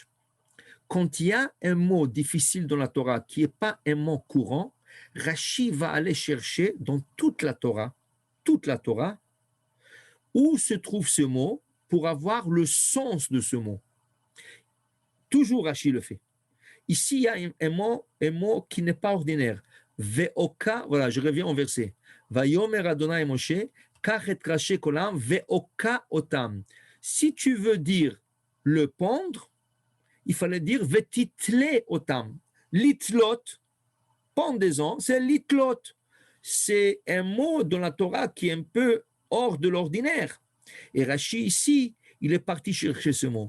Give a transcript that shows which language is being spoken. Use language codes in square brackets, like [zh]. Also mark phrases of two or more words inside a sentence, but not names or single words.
[fr] Quand il y a un mot difficile dans la Torah qui n'est pas un mot courant, Rashi va aller chercher dans toute la Torah, où se trouve ce mot pour avoir le sens de ce mot. Toujours Rashi le fait. Ici, il y a un mot qui n'est pas ordinaire. Ve'oka, voilà, je reviens au verset. [he] ויאמר אדוני משה, קח את ראשי כולם, והוקע אותם. [fr] Si tu veux dire le pendre, il fallait dire [he] ותתלה אותם. [fr] Litlot, pendaison, c'est litlot. C'est un mot dans la Torah qui est un peu hors de l'ordinaire. Et Rashi ici, il est parti chercher ce mot.